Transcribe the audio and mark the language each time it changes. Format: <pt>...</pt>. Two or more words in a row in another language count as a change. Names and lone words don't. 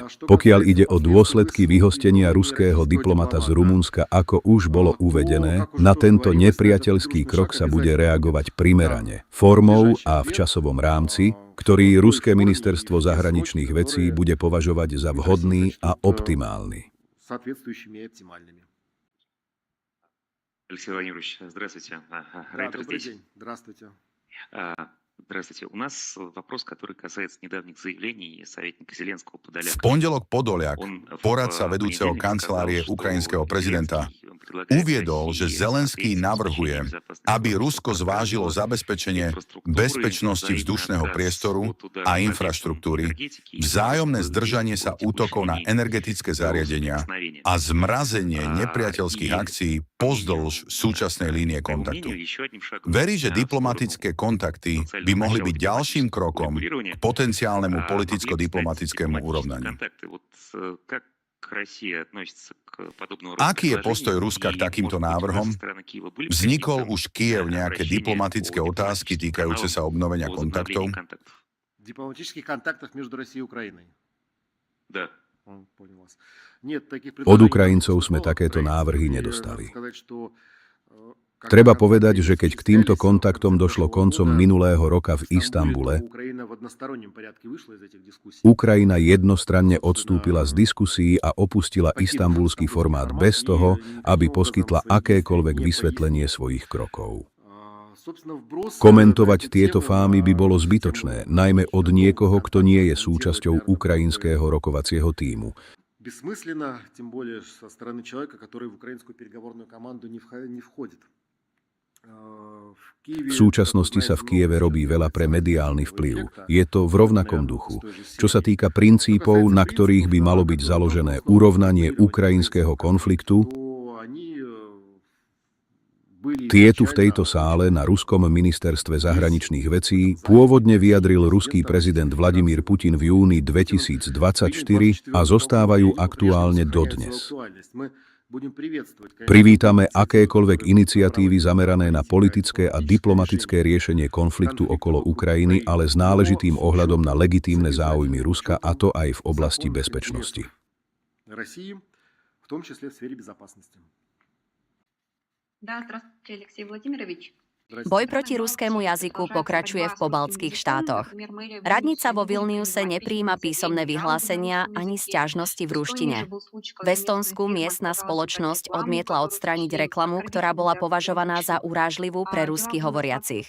<sk>Pokiaľ ide o dôsledky vyhostenia ruského diplomata z Rumunska, ako už bolo uvedené, na tento nepriateľský krok sa bude reagovať primerane, formou a v časovom rámci, ktorý ruské ministerstvo zahraničných vecí bude považovať za vhodný a optimálny.</sk> <ru>Алексей Владимирович, здравствуйте. Рад вас Добрый видеть. день. Здравствуйте. Здравствуйте. У нас вопрос, который касается недавних заявлений советника Зеленского Подоляка.</ru> <sk>V pondelok Podoliak, poradca vedúceho kancelárie ukrajinského prezidenta, uviedol, že Zelenský navrhuje, aby Rusko zvážilo zabezpečenie bezpečnosti vzdušného priestoru a infraštruktúry, vzájomné zdržanie sa útokov na energetické zariadenia a zmrazenie nepriateľských akcií pozdĺž súčasnej línie kontaktu. Verí, že diplomatické kontakty by mohli byť ďalším krokom k potenciálnemu politicko-diplomatickému urovnaniu.</sk> <ru>Как Россия относится к</ru> <sk>Aký je postoj Ruska k takýmto návrhom? Vznikol už Kyjev nejaké diplomatické otázky týkajúce sa obnovenia kontaktov?</sk> <ru>Дипломатических контактов между Россией и Украиной. Да. Понял вас. Нет, таких</ru> <sk>Od</sk> <ru>предложений</ru> <sk>Ukrajincov</sk> <ru>не</ru> <sk>sme</sk> <ru>поступало.</ru> <sk>takéto</sk> <ru>В</ru> <sk>návrhy</sk> <ru>принципе,</ru> <sk>nedostali.</sk> <ru>надо сказать, что, когда</ru> <sk>Treba</sk> <ru>контакты</ru> <sk>povedať, že keď k týmto</sk> <ru>состоялись</ru> <sk>kontaktom</sk> <ru>в конце</ru> <sk>došlo</sk> <ru>прошлого</ru> <sk>koncom</sk> <ru>года</ru> <sk>minulého roka v</sk> <ru>в Стамбуле,</ru> <sk>Istambule,</sk> <ru>то Украина в одностороннем порядке вышла из этих дискуссий.</ru> <sk>Ukrajina jednostranne odstúpila z diskusí a opustila istambulský formát bez toho, aby poskytla akékoľvek vysvetlenie svojich krokov.</sk> <ru>Собственно, вброс</ru> <sk>Komentovať</sk> <ru>этой</ru> <sk>tieto</sk> <ru>темы</ru> <sk>fámy by bolo</sk> <ru>на</ru> <sk>zbytočné,</sk> <ru>систему</ru> <sk>najmä od niekoho, kto nie je</sk> <ru>комментировать</ru> <sk>súčasťou</sk> <ru>это</ru> <sk>ukrajinského rokovacieho tímu.</sk> <ru>бессмысленно, тем более со стороны человека, который в украинскую переговорную команду не входит.</ru> <sk>V súčasnosti sa v Kieve robí veľa pre mediálny vplyv. Je to v rovnakom duchu. Čo sa týka princípov, na ktorých by malo byť založené urovnanie ukrajinského konfliktu, tie tu v tejto sále na ruskom ministerstve zahraničných vecí pôvodne vyjadril ruský prezident Vladimír Putin v júni 2024 a zostávajú aktuálne dodnes. Privítame akékoľvek iniciatívy zamerané na politické a diplomatické riešenie konfliktu okolo Ukrajiny, ale s náležitým ohľadom na legitímne záujmy Ruska, a to aj v oblasti bezpečnosti.</sk> <ru>В том числе в сфере безопасности. Да, здравствуйте, Алексей Владимирович.</ru> <sk>Boj proti ruskému jazyku pokračuje v pobaltských štátoch. Radnica vo Vilniuse nepríjima písomné vyhlásenia ani sťažnosti v ruštine. V Estonsku miestna spoločnosť odmietla odstrániť reklamu, ktorá bola považovaná za urážlivú pre rusky hovoriacich.</sk>